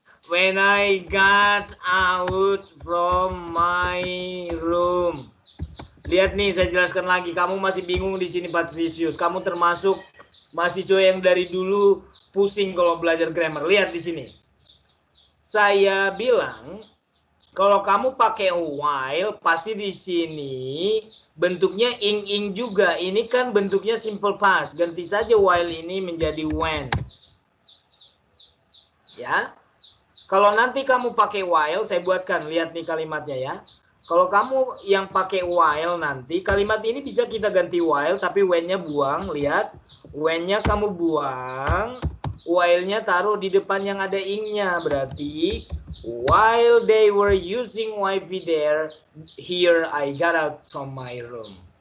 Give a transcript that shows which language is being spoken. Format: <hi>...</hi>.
<en>When I got out from my room.</en> <id>Lihat nih, saya jelaskan lagi. Kamu masih bingung di sini, Patricius. Kamu termasuk mahasiswa yang dari dulu pusing kalau belajar grammar. Lihat di sini. Saya bilang, kalau kamu pakai while, pasti di sini bentuknya ing juga. Ini kan bentuknya simple past. Ganti saja while ini menjadi when. Ya. Kalau nanti kamu pakai while, saya buatkan. Lihat nih kalimatnya ya. Kalau kamu yang pakai while nanti, kalimat ini bisa kita ganti while, tapi when-nya buang. Lihat, when-nya kamu buang, while-nya taruh di depan yang ada ing-nya. Berarti,</id> <en>while they were using wifi there, here I got out from my room.</en>